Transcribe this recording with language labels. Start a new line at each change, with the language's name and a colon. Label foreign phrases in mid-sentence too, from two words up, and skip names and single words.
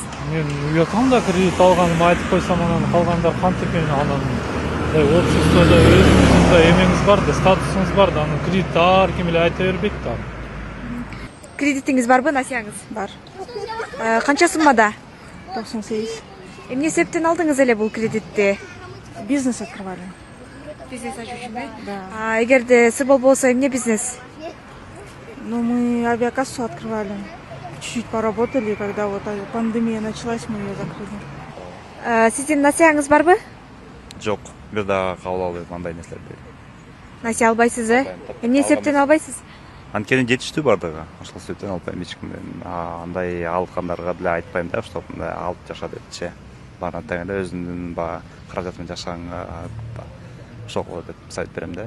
Kyrgyz: Мен уятам да кредит алганымды айтып койсом, анан калгандар кантип экен, анан обществодо өзүңүздүн да эмеңиз бар да, статусуңуз бар да, анан кредитти ар ким эле айта бербейт да. Кредитиңиз барбы, насияңыз? Бар. Канча суммада? 98. Эмне себептен алдыңыз эле бул кредитти?
Russian: Бизнес открывали.
Kyrgyz: Бизнес ачуу үчүнбү? Да. Эгерде сыр болбосо эмне бизнес?
Russian: Но мы авиакассу открывали. Чуть-чуть поработали, когда вот пандемия началась, мы ее закрыли.
Kyrgyz: Сиздин насияңыз барбы? Жок, бир дагы кабыл албайм андай нерселерди. Насия албайсыз, Эмне себептен албайсыз? Анткени жетиштүү бардыгы, ошол себептен албайм эч кимден. Андай алгандарга деле айтпайм да, что мындай алып жаша депчи. Баары тең эле өзүмдүн баягы каражатым жашаганга ошого деп совет берем да.